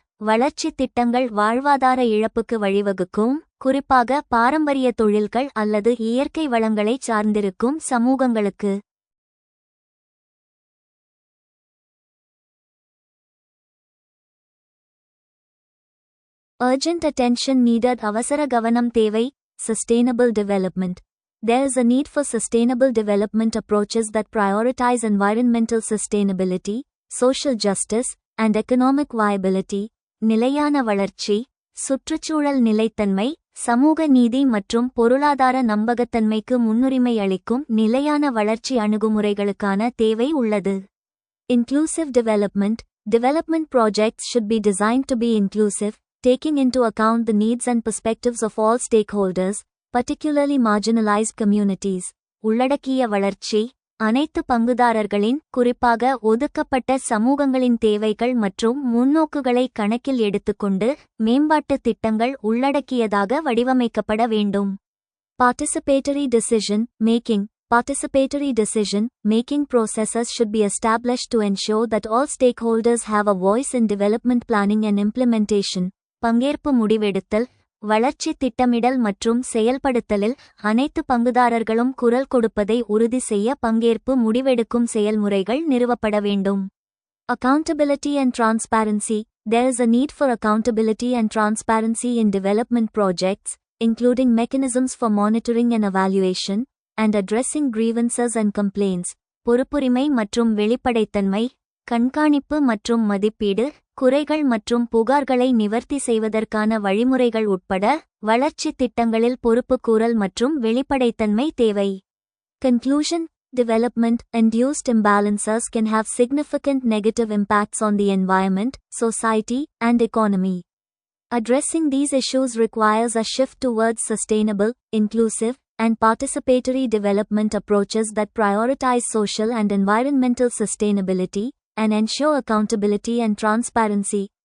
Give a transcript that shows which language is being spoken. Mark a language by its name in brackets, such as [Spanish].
[Tamil] வளர்ச்சி திட்டங்கள் வாழ்வாதார இழப்புக்கு வழிவகுக்கும், குறிப்பாக பாரம்பரிய தொழில்கள் அல்லது இயற்கை வளங்களை சார்ந்திருக்கும் சமூகங்களுக்கு. [English] Urgent attention needed. [Tamil] அவசர கவனம் தேவை. [English] Sustainable development. There is a need for sustainable development approaches that prioritize environmental sustainability, social justice, and economic viability. [Tamil] நிலையான வளர்ச்சி, சுற்றுச்சூழல் நிலைத்தன்மை, சமூக நீதி மற்றும் பொருளாதார நம்பகத்தன்மைக்கு முன்னுரிமை அளிக்கும் நிலையான வளர்ச்சி அணுகுமுறைகளுக்கான தேவை உள்ளது. [English] Inclusive development. Development projects should be designed to be inclusive, taking into account the needs and perspectives of all stakeholders, particularly marginalized communities. [Tamil] உள்ளடக்கிய வளர்ச்சி, அனைத்து பங்குதாரர்களின், குறிப்பாக ஒதுக்கப்பட்ட சமூகங்களின் தேவைகள் மற்றும் முன்னோக்குகளை கணக்கில் எடுத்துக்கொண்டு மேம்பாட்டு திட்டங்கள் உள்ளடக்கியதாக வடிவமைக்கப்பட வேண்டும். [English] Participatory decision making. Participatory decision making processes should be established to ensure that all stakeholders have a voice in development planning and implementation. [Tamil] பங்கேற்பு முடிவெடுத்தல், வளர்ச்சி திட்டமிடல் மற்றும் செயல்படுத்தலில் அனைத்து பங்குதாரர்களும் குரல் கொடுப்பதை உறுதி செய்ய பங்கேற்பு முடிவெடுக்கும் செயல்முறைகள் நிறுவப்பட வேண்டும். [English] Accountability and transparency. There is a need for accountability and transparency in development projects, including mechanisms for monitoring and evaluation, and addressing grievances and complaints. [Tamil] பொறுப்புரிமை மற்றும் வெளிப்படைத்தன்மை, கண்காணிப்பு மற்றும் மதிப்பீடு, குறைகள் மற்றும் புகார்களை நிவர்த்தி செய்வதற்கான வழிமுறைகள் உட்பட வளர்ச்சி திட்டங்களில் பொறுப்புக்கூறல் மற்றும் வெளிப்படைத்தன்மை தேவை. [English] Conclusion. Development-induced imbalances can have significant negative impacts on the environment, society, and economy. Addressing these issues requires a shift towards sustainable, inclusive, and participatory development approaches that prioritize social and environmental sustainability, and ensure accountability and transparency.